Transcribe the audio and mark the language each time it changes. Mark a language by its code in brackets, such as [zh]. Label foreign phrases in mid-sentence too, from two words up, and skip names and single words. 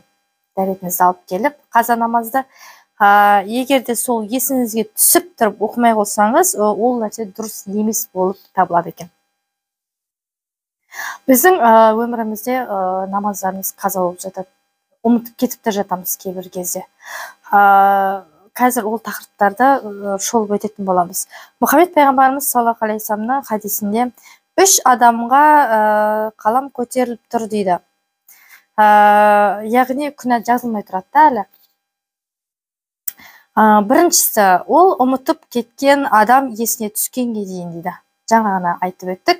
[kk] Дәретіңізді алып келіп, қаза намазды егер де сол есіңізге түсіп тұрып оқымай қалсаңыз, ол нәрсе дұрыс емес болып табылады екен. Біздің өмірімізде намаздарымыз қаза болып жатады. Ұмытып кетіп те жатамыз кейбір кезде. Қазір ол тақырыптарды шолып өтетін боламыз. Мұхаммед пайғамбарымыз [ar] صلى الله عليه وسلم [kk] хадисінде 3 адамға қалам көтеріліп тұр дейді. Яғни күнә жазылмай тұрады әлі. Біріншісі, ол ұмытып кеткен адам есіне түскенге дейін дейді. Жаңа ғана айтып өттік.